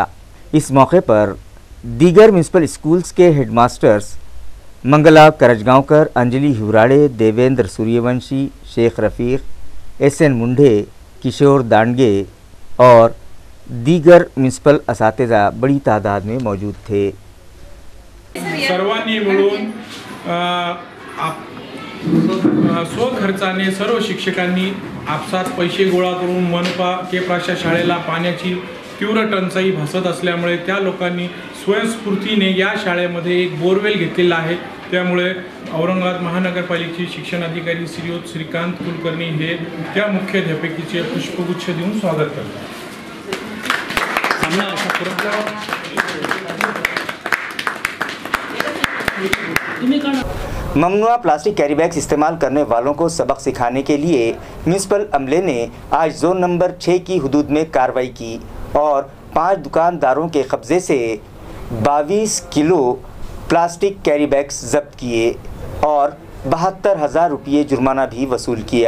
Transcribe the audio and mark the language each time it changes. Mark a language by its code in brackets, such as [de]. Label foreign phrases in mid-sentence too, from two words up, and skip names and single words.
[ur] اس موقع پر دیگر [en] municipal schools [ur] کے ہیڈ ماسٹرز منگلا کرجگاؤں انجلی ہیوراڑے، دیویندر سوریہ ونشی، شیخ رفیق، ایس این منڈے، کشور دانڈگے اور دیگر میونسپل اساتذہ بڑی تعداد میں موجود تھے۔ [mr] सर्वांनी मिळून स्वखर्चाने सर्व शिक्षकांनी आपसात पैसे गोळा करून मनपा के प्राशा शाळेला पाण्याची तीव्र टंचाई भासत असल्यामुळे त्या लोकांनी स्वयंस्फूर्तीने या शाळेमध्ये एक बोरवेल घेतलेला आहे। त्यामुळे औरंगाबाद महानगरपालिकेचे शिक्षण अधिकारी श्रीयुत श्रीकांत कुलकर्णी हे त्या मुख्याध्यापकीचे पुष्पगुच्छ देऊन स्वागत करतात। [ur] ممنوعہ [en] plastic carry bags [ur] استعمال کرنے والوں کو سبق سکھانے کے لیے میونسپل عملے نے آج [en] zone number [ur] 6 کی حدود میں کارروائی کی اور 5 دکانداروں کے قبضے سے 22 کلو [en] plastic carry bags [ur] ضبط کیے اور 72,000 روپے جرمانہ بھی وصول کیا۔